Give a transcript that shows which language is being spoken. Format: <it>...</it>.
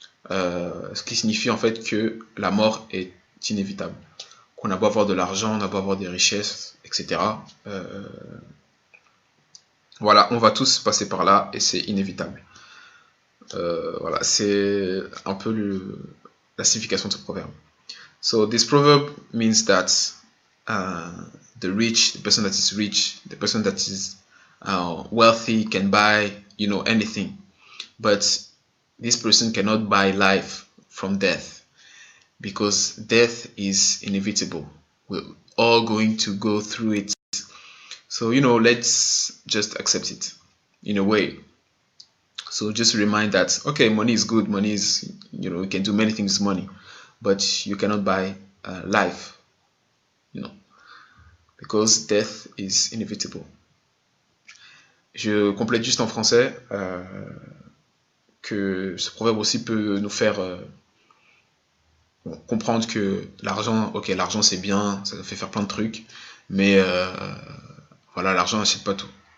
<fr>Ce qui signifie en fait que la mort est inévitable. Qu'on a beau avoir de l'argent, on a beau avoir des richesses, etc. On va tous passer par là et c'est inévitable. C'est un peu la signification de ce proverbe.</fr> <en>So this proverb means that the person that is rich, the person that is wealthy can buy, anything. But this person cannot buy life from death because death is inevitable. We're all going to go through it. So, let's just accept it. in a way. So just remind that, okay, money is good. Money is, you can do many things with money, but you cannot buy life, because death is inevitable.</en> <fr>Je complète juste en français que ce proverbe aussi peut nous faire comprendre que l'argent, ok, l'argent c'est bien, ça fait faire plein de trucs, mais voilà, l'argent n'achète pas tout.</fr>